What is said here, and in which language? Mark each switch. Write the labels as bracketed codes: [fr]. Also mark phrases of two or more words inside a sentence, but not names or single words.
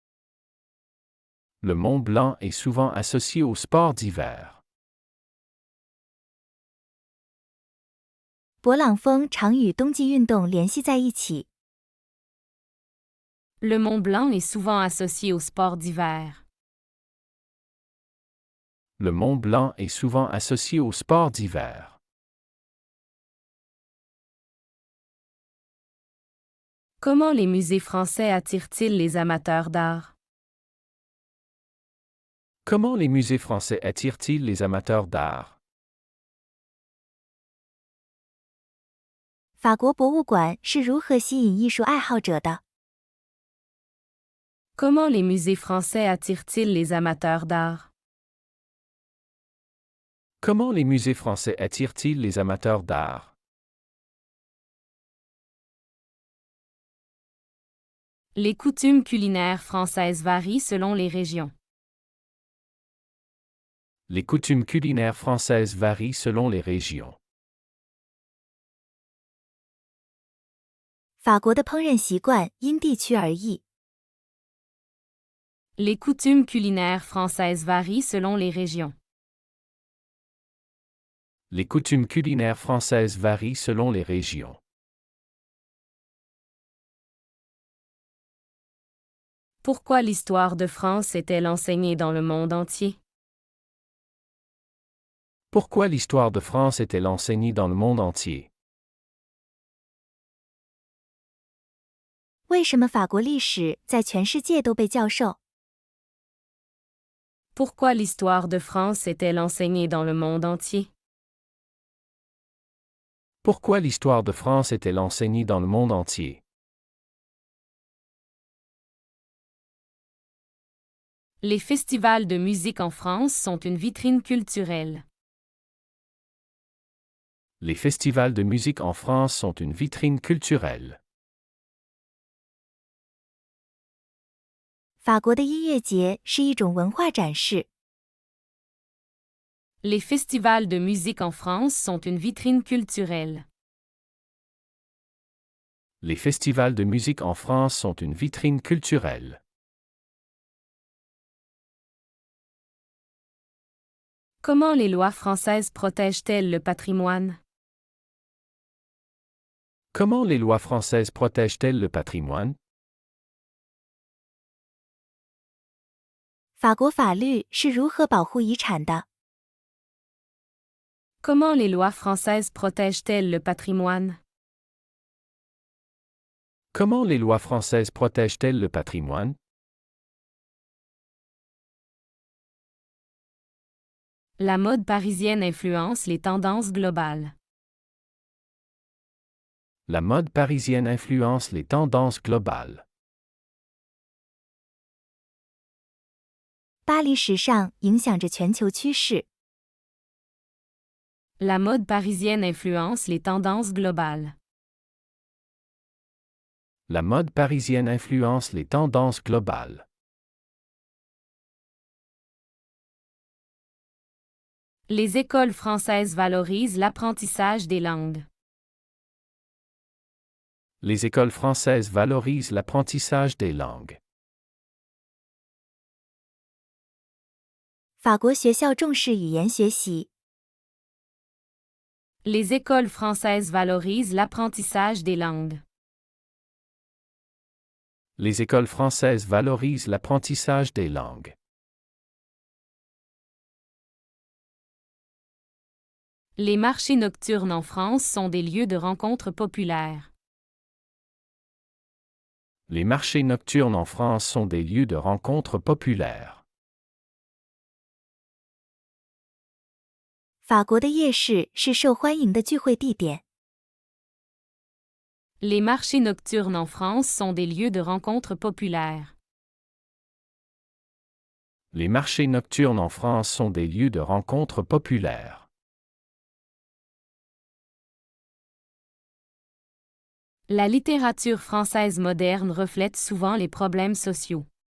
[fr] Le Mont Blanc est souvent associé aux sports d'hiver. [zh] 勃朗峰常与冬季运动联系在一起。 [fr] Le Mont Blanc est souvent associé aux sports d'hiver. Le Mont Blanc est souvent associé aux sports d'hiver. Comment les musées français attirent-ils les amateurs d'art? Comment les musées français attirent-ils les amateurs d'art? [zh] 法国博物馆是如何吸引艺术爱好者的？ [fr] Comment les musées français attirent-ils les amateurs d'art? Comment les musées français attirent-ils les amateurs d'art? Les coutumes culinaires françaises varient selon les régions. Les coutumes culinaires françaises varient selon les régions. [zh] 法国的烹饪习惯因地区而异。 [fr] Les coutumes culinaires françaises varient selon les régions. Les coutumes culinaires françaises varient selon les régions. Pourquoi l'histoire de France est-elle enseignée dans le monde entier? Pourquoi l'histoire de France est-elle enseignée dans le monde entier? [zh] 为什么法国历史在全世界都被教授？ [fr] Pourquoi l'histoire de France est-elle enseignée dans le monde entier? Pourquoi l'histoire de France est-elle enseignée dans le monde entier? Les festivals de musique en France sont une vitrine culturelle. Les festivals de musique en France sont une vitrine culturelle. [zh] 法国的音乐节是一种文化展示。 [fr] Les festivals de musique en France sont une vitrine culturelle. Les festivals de musique en France sont une vitrine culturelle. Comment les lois françaises protègent-elles le patrimoine? Comment les lois françaises protègent-elles le patrimoine? [zh] 法国法律是如何保护遗产的？ [fr] Comment les lois françaises protègent-elles le patrimoine? Comment les lois françaises protègent-elles le patrimoine? La mode parisienne influence les tendances globales. La mode parisienne influence les tendances globales. [zh] 巴黎时尚影响着全球趋势。 [fr] La mode parisienne influence les tendances globales. La mode parisienne influence les tendances globales. Les écoles françaises valorisent l'apprentissage des langues. Les écoles françaises valorisent l'apprentissage des langues. [zh] 法国学校重视语言学习。 [fr] Les écoles françaises valorisent l'apprentissage des langues. Les écoles françaises valorisent l'apprentissage des langues. Les marchés nocturnes en France sont des lieux de rencontres populaires. Les marchés nocturnes en France sont des lieux de rencontres populaires. [zh] 法国的夜市是受欢迎的聚会地点。 [fr] Les marchés nocturnes en France sont des lieux de rencontres populaires. Les marchés nocturnes en France sont des lieux de rencontres populaires. La littérature française moderne reflète souvent les problèmes sociaux.